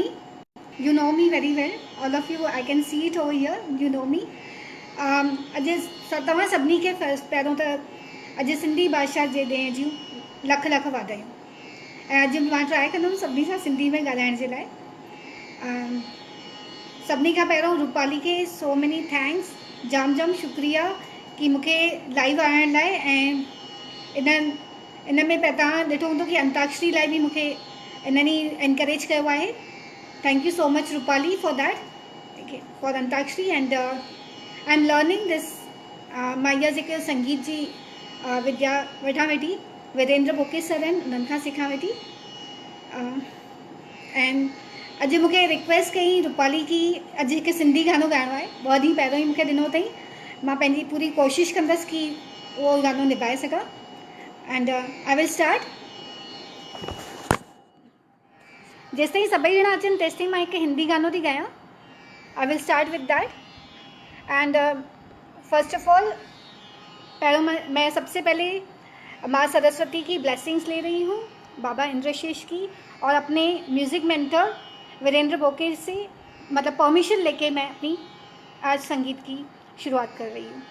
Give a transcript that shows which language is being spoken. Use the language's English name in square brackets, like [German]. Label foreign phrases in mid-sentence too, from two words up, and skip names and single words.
[English] You know me very well, all of you. I can see it over here, you know me. [Sindhi] अॼु तव्हां सभिनी खे पहिरियों त अॼु सिंधी भाषा जे ॾींहं जूं लख लख वाधायूं। ऐं अॼु मां ट्राए कंदमि सभिनी सां सिंधी में ॻाल्हाइण जे लाइ। सभिनी खां पहिरियों रूपाली खे [English] so many thanks, [Sindhi] जाम जाम शुक्रिया कि मूंखे लाइव आणण लाइ। ऐं इन में तव्हां ॾिठो हूंदो कि अंताक्षरी लाइ बि मूंखे इन्हनि ई एनकरेज कयो आहे। [English] Thank you so much Rupali for that, for antakshari. And I am learning this. [Sindhi] मां इहा जेके संगीत जी विद्या वेठा वेठी वीरेंद्र बोके सर आहिनि, उन्हनि खां सिखां वेठी। एंड अॼु मूंखे रिक्वेस्ट कई रूपाली की अॼु हिकु सिंधी गानो ॻाइणो आहे। 2 ॾींहं पहिरियों ई मूंखे ॾिनो अथई। मां पंहिंजी पूरी कोशिशि कंदसि कि उहो गानो निभाए सघां। [English] And I will start. [Sindhi] जेसि ताईं सभई ॼणा अचनि तेसि ताईं मां हिकु हिंदी गानो थी ॻायां। [English] I will start with that. And first of all, [Hindi] पहिरों मैं सबसे पहले माँ सरस्वती की ब्लेसिंग्स ले रही हूँ, बाबा इंद्रशेष की, और अपने [English] music mentor [Hindi] वीरेंद्र बोके से मतलब परमिशन लेके मैं अपनी आज संगीत की शुरुआत कर रही हूँ।